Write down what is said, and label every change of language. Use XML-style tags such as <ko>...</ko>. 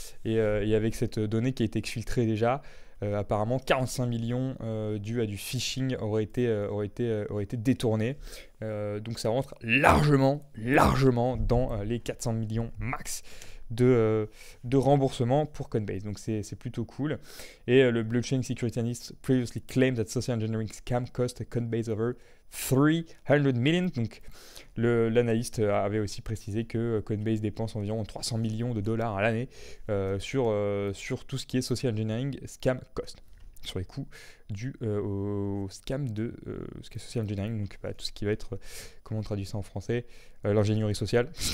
<fr>Et avec cette donnée qui a été exfiltrée déjà, apparemment 45 millions dus à du phishing auraient été détournés. Donc ça rentre largement dans les 400 millions max de remboursement pour Coinbase. Donc c'est plutôt cool. Et le</fr> <en>blockchain security analyst previously claimed that social engineering scam cost Coinbase over 300 million.</en> <fr>Donc l'analyste avait aussi précisé que Coinbase dépense environ 300 millions de dollars à l'année sur tout ce qui est social engineering scam cost, sur les coûts dus au scam de ce qui est social engineering, donc tout ce qui va être, comment on traduit ça en français, l'ingénierie sociale.</fr>